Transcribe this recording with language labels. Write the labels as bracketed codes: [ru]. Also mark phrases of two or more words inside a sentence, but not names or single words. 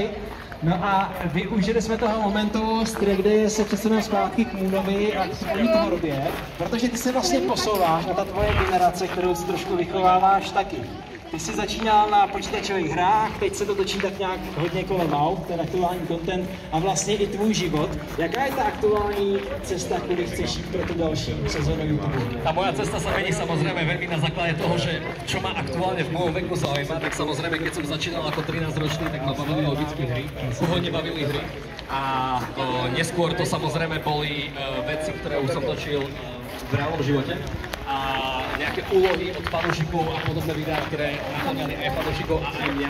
[cs] No a využili jsme toho momentu, kde se přesuneme zpátky k Moonovi a k tvojí tvorbě, protože ty se vlastně posouváš a ta tvoje generace, kterou si trošku vychováváš taky. Ty jsi začínal na počítačových hrách, teď se to točí tak nějak hodně kolem aut, ten aktuální content a vlastně i tvůj život. Jaká je ta aktuální cesta, kterou chceš jít pro tu další sezónu YouTube? [sk] Tá moja cesta sa mení samozrejme veľmi na základe toho, že čo ma aktuálne v mojom veku zaujíma, tak samozrejme keď som začínal ako 13-ročný, tak ma bavili logické hry, pôvodne bavili hry a neskôr to samozrejme boli veci, ktoré už som točil v reálnom živote a nejaké úlohy od fanúšikov a podobné videá, ktoré naplňali aj fanúšikov a aj mňa.